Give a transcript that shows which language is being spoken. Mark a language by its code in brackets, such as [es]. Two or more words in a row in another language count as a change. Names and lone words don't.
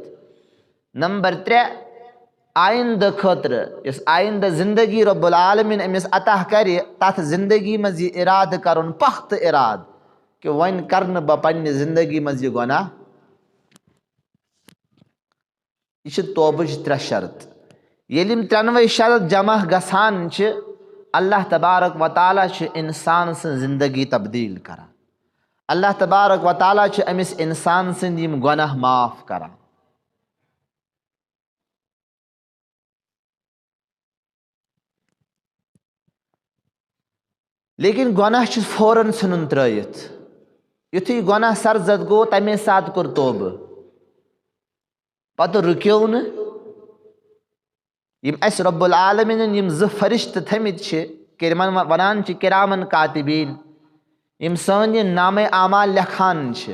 [ks] नंबर 3, आइंद खतर इस आइंद जिंदगी [ar] رب العالمين [ks] अमिस अता करे, तथ जिंदगी मज यह इराद करुन, पख्त इराद कि वन करन बह पन्ने जिंदगी मज यह गुनाह। यह तौबच 3 शर्त। येलिम 3 शर्त जमा गसान छ, [ar] الله تبارك وتعالى [ks] छ इंसान सन जिंदगी तब्दील करा। [ar] الله تبارك وتعالى [ks] छ अमिस इंसान सन यम गुनाह माफ करा। लेकिन गुनाह छ फौरन सन त्रयित। युथी गुनाह सरजद गो तमे साथ कोर तौब, पत रुक्यो न। यम अस [ar] رب العالمين [ks] यम 2 फरिश्त थमित छ, किरमन वनान छ [ar] كراما كاتبين, [ks] यम सन यह नामे आमाल लेखान छ।